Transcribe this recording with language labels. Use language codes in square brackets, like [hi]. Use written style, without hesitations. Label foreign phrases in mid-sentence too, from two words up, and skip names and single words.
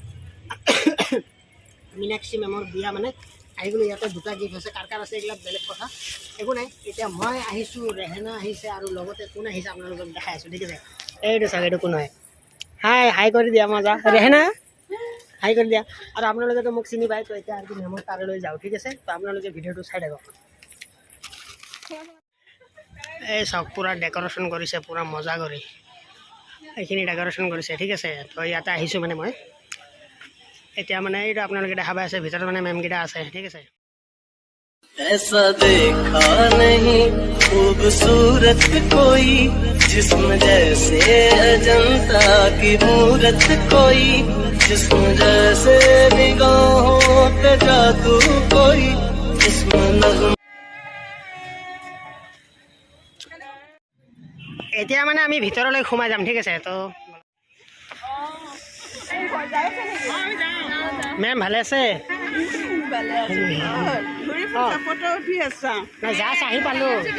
[as] মীনাক্ষী মেমৰ বিয়া মানে আহি গ'লোঁ ইয়াতে দুটা গিফ্ট আছে কাৰ আছে এইবিলাক বেলেগ কথা একো নাই এতিয়া মই আহিছোঁ ৰেহেনা আহিছে আৰু লগতে কোন আহিছে আপোনালোকক দেখাই আছোঁ ঠিক আছে এইটো চাগে এইটো কোন হয় হাই কৰি দিয়া মজা ৰেহেনা হাই কৰি দিয়া আৰু আপোনালোকেতো মোক চিনি পায় তো এতিয়া আৰু মেমৰ তালৈ যাওঁ ঠিক আছে তো আপোনালোকে ভিডিঅ'টো চাই থাকক এই চাওক পূৰা ডেক'ৰেশ্যন কৰিছে পূৰা মজা কৰি এইখিনি ডেক'ৰেশ্যন কৰিছে ঠিক আছে তো ইয়াতে আহিছোঁ মানে মই এতিয়া মানে এইটো আপোনালোকে দেখা পাই আছে ভিতৰত মানে মেমকেইটা আছে ঠিক আছে [hi] ऐसा देखा नहीं खूबसूरत कोई जिस्म जैसे अजंता की मूरत कोई जिस्म जैसे निगाहों पे जादू कोई जिस्म नज़्म [as] এতিয়া মানে আমি ভিতৰলৈ সোমাই যাম ঠিক আছে তো মেম ভালে আছে নাই জাষ্ট আহি পালোঁ